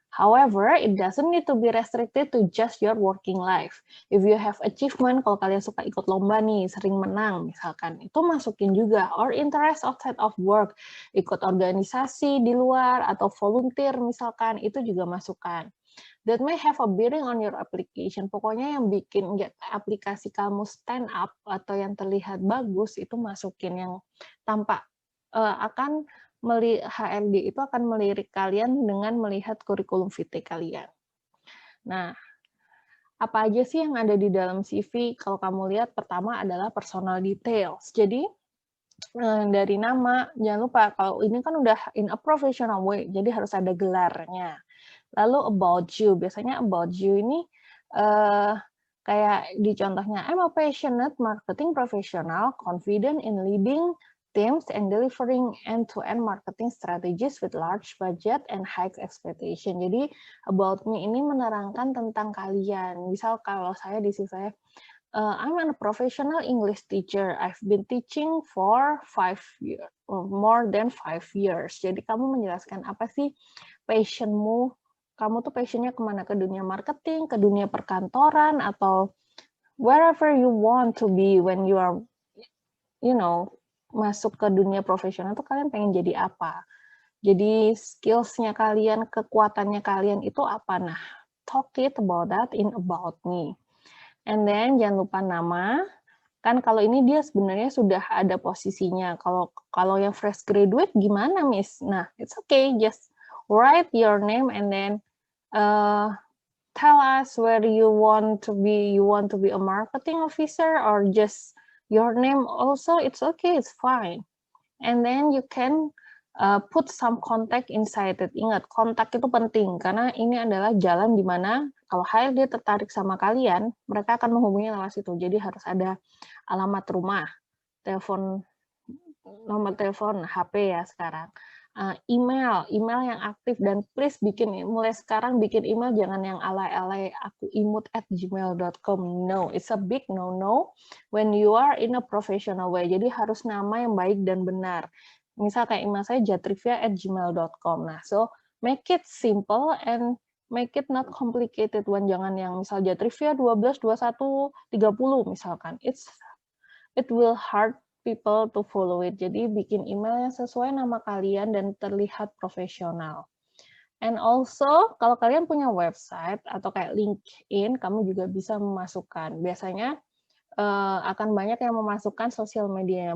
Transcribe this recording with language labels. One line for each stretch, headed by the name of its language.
English: However, it doesn't need to be restricted to just your working life. If you have achievement,
Indonesian: kalau kalian suka ikut lomba nih, sering menang misalkan, itu masukin juga.
English: Or interest outside of work,
Indonesian: ikut organisasi di luar atau volunteer misalkan, itu juga masukkan.
English: That may have a bearing on your application.
Indonesian: Pokoknya yang bikin aplikasi kamu stand up atau yang terlihat bagus, itu masukin yang tampak akan HRD itu akan melirik kalian dengan melihat kurikulum vitae kalian. Nah, apa aja sih yang ada di dalam CV? Kalau kamu lihat, pertama adalah personal details. Jadi, dari nama, jangan lupa, kalau ini kan udah
English: in a professional way,
Indonesian: jadi harus ada gelarnya.
English: Lalu about you, biasanya about you
Indonesian: ini kayak di contohnya,
English: I'm a passionate marketing professional, confident in leading teams and delivering end-to-end marketing strategies with large budget and high expectation.
Indonesian: Jadi about me ini menerangkan tentang kalian. Misal kalau saya di sini saya,
English: I'm a professional English teacher. I've been teaching for 5 years, more than 5 years.
Indonesian: Jadi kamu menjelaskan apa sih passionmu, kamu tuh passionnya kemana, ke dunia marketing, ke dunia perkantoran, atau
English: wherever you want to be when you are,
Indonesian: masuk ke dunia profesional tuh kalian pengen jadi apa. Jadi skills-nya kalian, kekuatannya kalian itu apa.
English: Nah, talk it about that in about me. And then
Indonesian: jangan lupa nama. Kan kalau ini dia sebenarnya sudah ada posisinya. Kalau yang fresh graduate gimana, Miss?
English: Nah, it's okay, just write your name and then tell us where you want to be. You want to be a marketing officer or just your name also, it's okay, it's fine. And then you can put some contact inside it.
Indonesian: Ingat, kontak itu penting karena ini adalah jalan di mana kalau HRD tertarik sama kalian, mereka akan menghubungi lewat situ. Jadi harus ada alamat rumah, telepon, nomor telepon, HP ya sekarang. Email yang aktif, dan please mulai sekarang bikin email jangan yang alay-alay aku imut@gmail.com.
English: No, it's a big no-no when you are in a professional way.
Indonesian: Jadi harus nama yang baik dan benar. Misal kayak email saya jatrivia@gmail.com. Nah,
English: so make it simple and make it not complicated one,
Indonesian: jangan yang misal Jatrivia 12, 21, 30 misalkan.
English: It will hard people to follow it.
Indonesian: Jadi bikin email yang sesuai nama kalian dan terlihat profesional.
English: And also,
Indonesian: kalau kalian punya website atau kayak LinkedIn, kamu juga bisa memasukkan. Biasanya akan banyak yang memasukkan sosial media.